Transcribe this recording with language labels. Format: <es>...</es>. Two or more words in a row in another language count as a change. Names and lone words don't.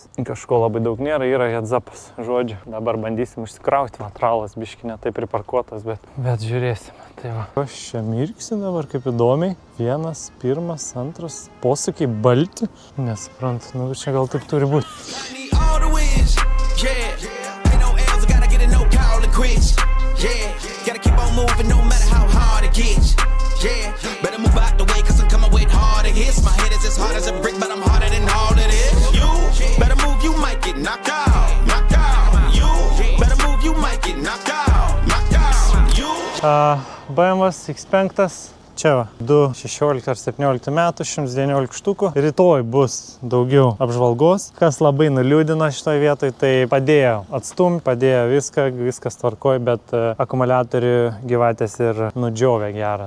<lt>Kažko labai daug nėra, yra heads-upas, žodžiu. Dabar bandysim užsikrauti, matralas biški ne taip priparkuotas, bet žiūrėsim. Tai va. Aš čia mirksi dabar kaip įdomiai. Vienas, pirmas, antras, posūkiai balti. Nesuprantu, čia gal taip turi būti.</lt> <en>Yeah, better move out the way cause I'm coming with harder hits. My head is as hard as a brick, but I'm harder than all of this. You better move, you might get knocked out. Knocked out. You better move, you might get knocked out. Knocked out. You</en> <lt>BMW X5. Čia va, 2016 ar 2017 metų, 119 štukų. Rytoj bus daugiau apžvalgos. Kas labai nuliūdino šitoje vietoje, tai padėjo atstumti, padėjo viskas tvarkoj, bet akumuliatorių gyvatės ir nudžiovė gerą.</lt>